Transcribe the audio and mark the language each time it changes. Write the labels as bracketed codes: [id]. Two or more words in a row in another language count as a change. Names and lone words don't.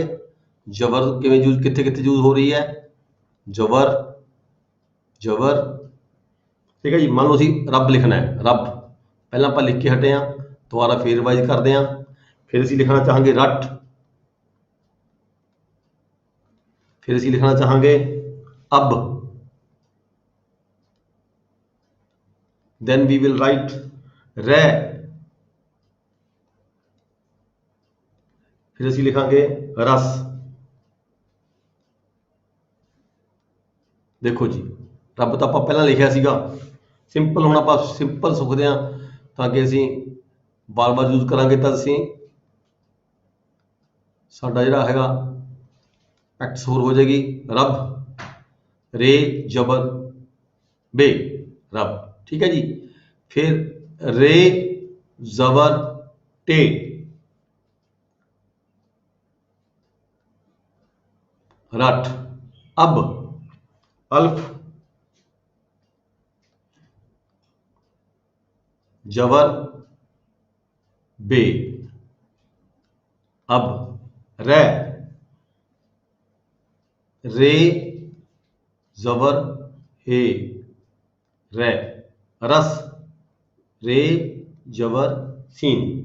[pa] ਜ਼ਬਰ ਕਿਵੇਂ ਯੂਜ਼, ਕਿੱਥੇ ਕਿੱਥੇ ਯੂਜ਼ ਹੋ ਰਹੀ ਹੈ। ਜ਼ਬਰ, ਜ਼ਬਰ। ਠੀਕ ਹੈ ਜੀ, ਮੰਨ ਲਓ ਅਸੀਂ ਰੱਬ ਲਿਖਣਾ ਹੈ, ਰੱਬ ਪਹਿਲਾਂ ਆਪਾਂ ਲਿਖ ਕੇ ਹਟੇ ਹਾਂ, ਦੁਬਾਰਾ ਫਿਰ ਰਿਵਾਈਜ਼ ਕਰਦੇ ਹਾਂ। ਫਿਰ ਅਸੀਂ ਲਿਖਣਾ ਚਾਹਾਂਗੇ ਰੱਟ, ਫਿਰ ਅਸੀਂ ਲਿਖਣਾ ਚਾਹਾਂਗੇ ਅਬ, [en] then we will write [pa] ਰਹਿ, ਫਿਰ ਅਸੀਂ ਲਿਖਾਂਗੇ ਰਸ। ਦੇਖੋ ਜੀ, ਰੱਬ ਤਾਂ ਆਪਾਂ ਪਹਿਲਾਂ ਲਿਖਿਆ ਸੀਗਾ, ਸਿੰਪਲ ਹੁਣ ਆਪਾਂ ਸਿੰਪਲ ਸੁਖਦੇ ਹਾਂ ਤਾਂ ਕਿ ਅਸੀਂ ਬਾਰ-ਬਾਰ ਯੂਜ਼ ਕਰਾਂਗੇ ਤਾਂ ਅਸੀਂ ਸਾਡਾ ਜਿਹੜਾ ਹੈਗਾ ਐਕਟ ਹੋਰ ਹੋ ਜਾਏਗੀ ਰੱਬ, ਰੇ ਜ਼ਬਰ बे, रब। ਠੀਕ ਹੈ ਜੀ। [ur] پھر رے زبر ٹے، رٹ، اب، الف, زبر بے، اب، رہ، رے زبر ہے، رہ، رس، رے زبر سین.